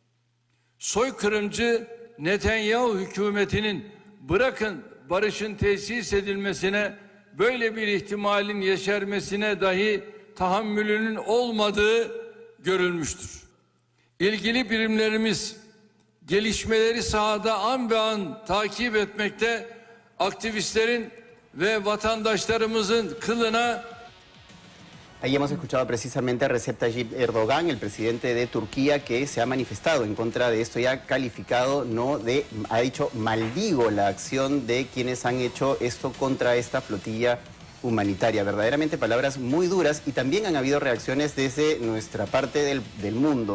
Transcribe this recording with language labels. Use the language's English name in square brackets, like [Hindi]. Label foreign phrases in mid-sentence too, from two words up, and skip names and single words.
[Turkish] Soykırımcı Netanyahu hükümetinin bırakın barışın tesis edilmesine böyle bir ihtimalin yeşermesine dahi tahammülünün olmadığı görülmüştür. İlgili birimlerimiz gelişmeleri sahada an be an takip etmekte, aktivistlerin ve vatandaşlarımızın kılına. [Spanish] Ahí hemos escuchado precisamente a Recep Tayyip Erdogan, el presidente de Turquía, que se ha manifestado en contra de esto y ha calificado, ha dicho, maldigo la acción de quienes han hecho esto contra esta flotilla humanitaria. Verdaderamente palabras muy duras y también han habido reacciones desde nuestra parte del mundo.